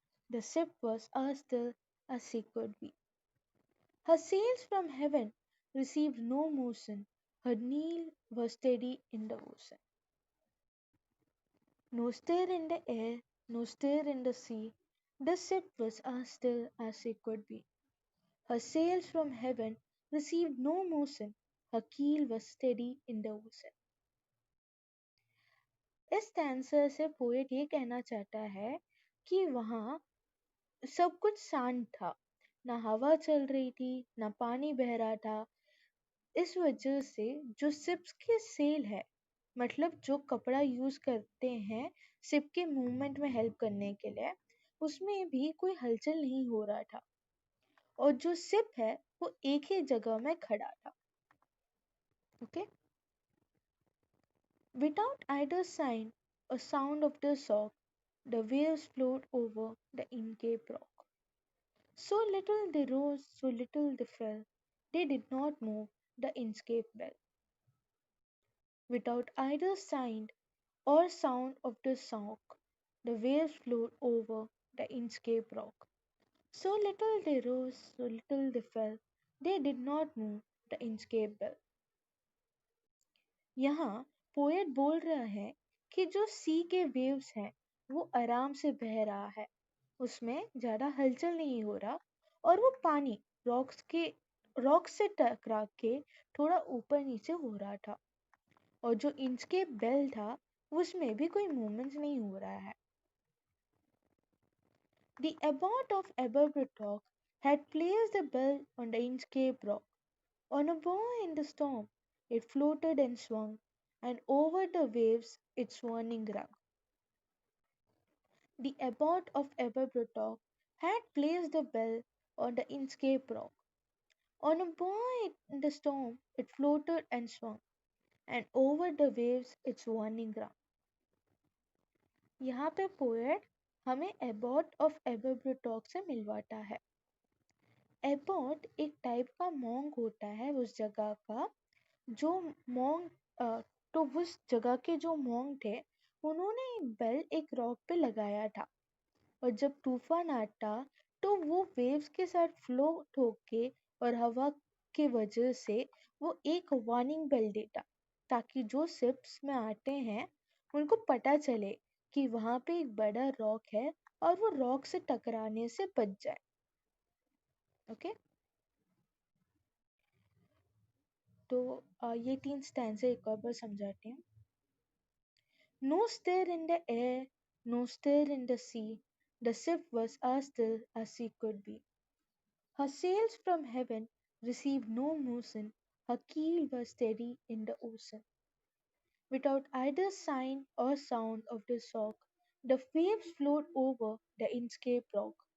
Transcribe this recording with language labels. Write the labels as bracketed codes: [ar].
[en] The ship was as still as she could be. Her sails from heaven received no motion, her keel was steady in the ocean. No stir in the air, no stir in the sea. The ship was as still as she could be. Her sails from heaven received no motion, her keel was steady in the ocean. [hi] इस स्टैंसर से poet ये कहना चाहता है कि वहाँ सब कुछ शांत था, ना हवा चल रही थी, ना पानी बह रहा था। इस वजह से जो शिप्स के सेल है, मतलब जो कपड़ा यूज करते हैं शिप के मूवमेंट में हेल्प करने के लिए, उसमें भी कोई हलचल नहीं हो रहा था और जो शिप है वो एक ही जगह में खड़ा था। [en] Okay, without either sign or sound of the shock, the waves flowed over the Incape Rock. So little they rose, so little they fell, they did not move the Inkscape bell. Without either sign or sound of the shock, the waves flowed over the Inkscape rock. So little they rose, so little they fell, they did not move the Inkscape bell. [hi] यहाँ poet बोल रहा है कि जो सी के waves हैं वो आराम से बह रहा है, उसमें ज्यादा हलचल नहीं हो रहा और वो पानी रॉक से टकरा के थोड़ा ऊपर नीचे हो रहा था और जो इंचकेप बेल था उसमें भी कोई मूवमेंट नहीं हो रहा है। [en] The abbot of Aberbrothock had placed the bell on the Inchcape rock. On a buoy in the storm, it floated and swung, and over the waves its warning rung. The abbot of Aberbrothock had placed the bell on the Inchcape rock. On a buoy in the storm, it floated and swung, and over the waves its warning rung. [hi] यहाँ पे poet हमें Abbott of एबरब्रोटॉक से मिलवाता है। Abbott एक type का monk होता है उस जगह का, जो मॉन्क तो उस जगह के जो मॉन्क थे उन्होंने एक बेल एक रॉक पे लगाया था और जब तूफान आता तो वो वेव्स के साथ फ्लोट होके और हवा के वजह से वो एक वार्निंग बेल देता, ताकि जो शिप्स में आते हैं उनको पता चले कि वहां पे एक बड़ा रॉक है और वो रॉक से टकराने से बच जाए। ओके, तो ये 3 स्टैंज़ा एक और बार समझाते हैं। [en] No stir in the air, no stir in the sea, the ship was as still as she could be. Her sails from heaven received no motion, her keel was steady in the ocean. Without either sign or sound of the shock, the waves flowed over the Inkscape rock.